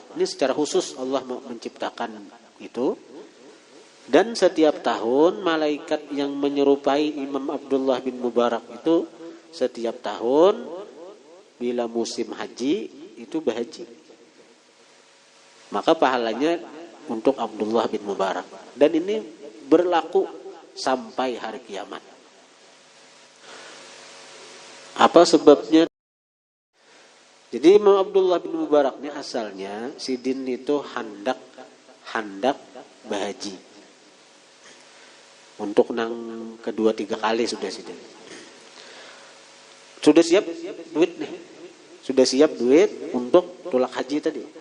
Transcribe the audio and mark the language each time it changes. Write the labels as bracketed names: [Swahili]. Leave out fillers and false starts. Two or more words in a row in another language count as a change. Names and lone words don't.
[Indonesian] Ini secara khusus Allah menciptakan itu. Dan setiap tahun malaikat yang menyerupai Imam Abdullah bin Mubarak itu setiap tahun bila musim haji itu berhaji. Maka pahalanya untuk Abdullah bin Mubarak. Dan ini berlaku sampai hari kiamat. Apa sebabnya? Jadi Imam Abdullah bin Mubarak ini asalnya Sidin itu hendak berhaji. [Banjar] Untuk nang kedua tiga kali sudah Sidin. Sudah siap duit nih. Sudah siap duit untuk tulak haji tadi.